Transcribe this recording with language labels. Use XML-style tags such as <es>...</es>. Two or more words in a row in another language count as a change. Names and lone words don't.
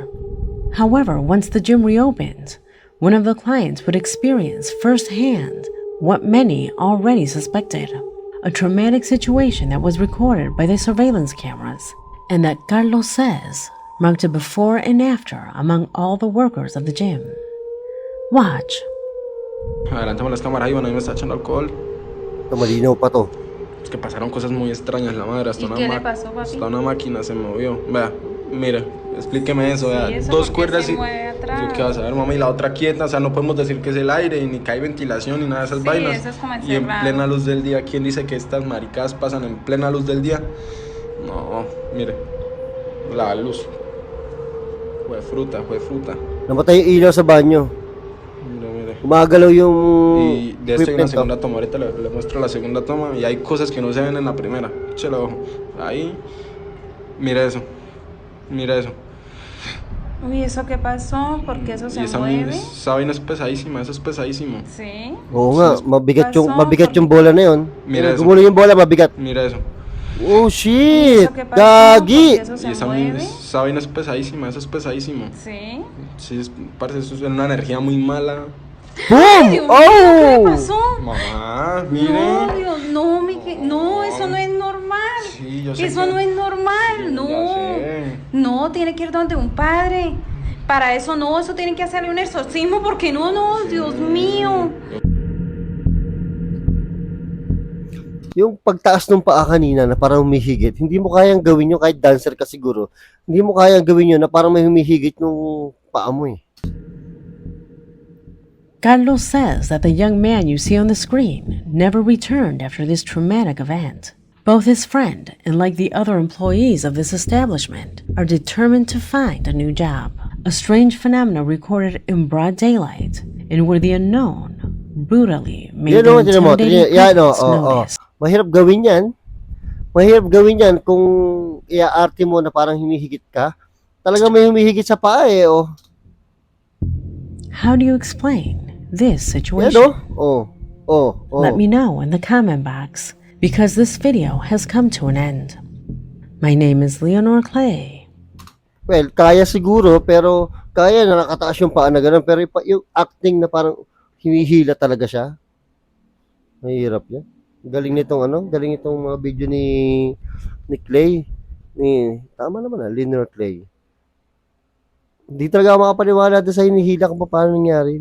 <en>However, once the gym reopened, one of the clients would experience firsthand what many already suspected, a traumatic situation that was recorded by the surveillance cameras, and that Carlos says marked a before and after among all the workers of the gym. Watch.</en> <es>Adelantamos las cámaras ahí, bueno, ahí me está echando alcohol.</es> <tl>Ito, malinaw pa to.</tl> <es>Es que pasaron cosas muy extrañas, la madre. Hasta ¿Y qué le pasó, papi? hasta una máquina se movió. Vea, mire, explíqueme eso, vea. Sí, eso Dos porque cuerdas se y. mueve atrás. Yo qué vas a ver, mamá, y la otra quieta. O sea, no podemos decir que es el aire, ni que hay ventilación, ni nada de esas Sí, vainas. eso es como Y en encerrado. plena luz del día, ¿quién dice que estas maricadas pasan en plena luz del día? No, mire, la luz. Fue fruta, fue fruta.</es> <tl>Namatay yung ilaw sa banyo.</tl> <es>Mire, mire.</es> <tl>Gumagalaw yung</tl> <es>Y de esto hay una</es> <tl>equipment.</tl> <es>segunda toma. Ahorita le muestro la segunda toma y hay cosas que no se ven en la primera. Échale ojo. Ahí. Mira eso. Mira eso. Uy, ¿eso qué pasó? ¿Por qué eso se Y esa mueve? vaina es pesadísima. Eso es pesadísimo. Sí.</es> <tl>Oo nga, mabigat yung</tl> <es>Pasó,</es> <tl>mabigat</tl> <es>porque-</es> <tl>yung bola na yun.</tl> <es>Mira eso.</es> <tl>Gumulo yung bola, mabigat.</tl> <es>Mira eso.</es> <en>Oh shit!</en> <es>¿Eso qué pasó?</es> <tl>Gagi!</tl> <es>¿Por qué eso Y se esa mueve? vaina es pesadísima. Eso es pesadísimo. Sí. Sí, parece eso es una energía muy mala. Boom! Dios mío, ¿qué le Oh! pasó? Mamá, mire. No, Dios, no, no, eso no es normal. Sí, yo sé Eso que- no es normal, Sí, no. ya sé. No, tiene que ir donde un padre. Para eso no, eso tiene que hacerle un exorcismo porque no, Dios mío.</es> <tl>Yung pagtaas ng paa kanina na parang humihigit, hindi mo kayang gawin yun kahit dancer ka siguro. Hindi mo kayang gawin yun na parang may humihigit nung paa mo eh.</tl> <en>Carlos says that the young man you see on the screen never returned after this traumatic event. Both his friend and like the other employees of this establishment are determined to find a new job. A strange phenomena recorded in broad daylight and where the unknown brutally made</en> <tl>Yan</tl> <en>the</en> <tl>o, tinan mo.</tl> <en>intimidating</en> <tl>Yan o,</tl> <en>presence</en> <tl>oo.</tl> <en>notice.</en> <tl>Mahirap gawin yan. Mahirap gawin yan kung iaarte mo na parang humihigit ka. Talagang may humihigit sa paa eh, oh.</tl> <en>How do you explain this</en> <tl>Yan</tl> <en>situation?</en> <tl>o. Oh. Oh, oh.</tl> <en>Let me know in the comment box because this video has come to an end. My name is Leonor Clay. Well,</en> <tl>kaya siguro, pero kaya na nakataas yung paa na gano'n. Pero yung acting na parang hinihila talaga siya. Mahirap yan. Galing nitong mga video ni Clay. Tama naman Leonor Clay. Hindi talaga ako makapaniwala doon sa hinihila kung paano nangyari.</tl>